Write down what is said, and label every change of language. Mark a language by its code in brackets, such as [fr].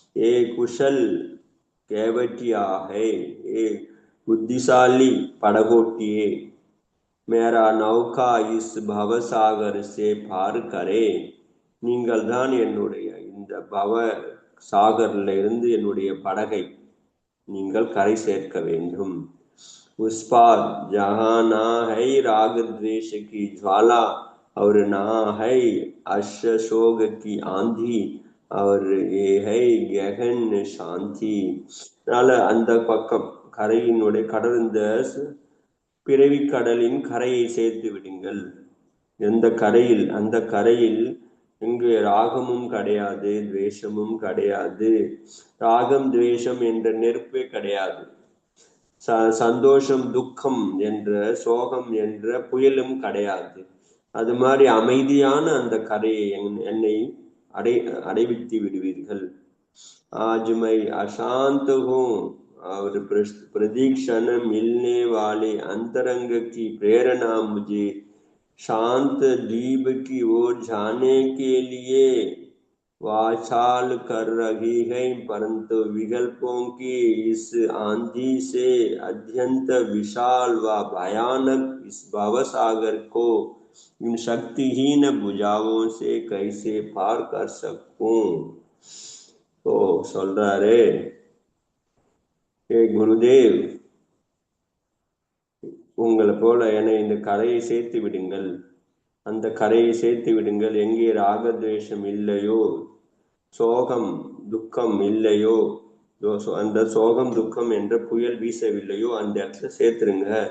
[hi] ஏ குஷல் கேவட்டியாக, [ta] ஏ புத்திசாலி படகோட்டியே, [hi] மேரா நௌகா இஸ் பவசாகர் சே பார் கரே, [ta] நீங்கள் தான் என்னுடைய இந்த பவ சாகர்ல இருந்து என்னுடைய படகை நீங்கள் கரை சேர்க்க வேண்டும். [hi] उस पार जहाँ ना है राग द्वेष की ज्वाला और ना है अशोक की आंधी और ये है गहन शांति. [ta] அந்த பக்கம் கரையினுடைய கடல், இந்த பிறவி கடலின் கரையை சேர்த்து விடுங்கள். எந்த கரையில், அந்த கரையில் இங்கு ராகமும் கிடையாது, துவேஷமும் கிடையாது. ராகம் துவேஷம் என்ற நெருப்பே கிடையாது. சந்தோஷம் துக்கம் என்ற சோகம் என்ற புயலும் கிடையாது. அது மாதிரி அமைதியான அந்த கரையை என்னை அடைவித்து விடுவீர்கள். [hi] आज मैं अशांत हूँ और प्रदीक्षण मिलने वाले अंतरंग की प्रेरणा मुझे शांत द्वीप की ओर जाने के लिए वाचाल कर रही है, परंतु विकल्पों की इस आंधी से अत्यंत विशाल व भयानक इस भवसागर को इन शक्तिहीन भुजाओं से कैसे पार कर सकूं. [ta] तो சொல்றாரு, ஏ குருதேவ், உங்களை போல என்னை இந்த கரையை சேர்த்து விடுங்கள், அந்த கரையை சேர்த்து விடுங்கள். எங்கே ராகத்வேஷம் இல்லையோ, சோகம் துக்கம் இல்லையோ, அந்த சோகம் துக்கம் என்ற புயல் வீசவில்லையோ அந்த இடத்துல சேர்த்துருங்க.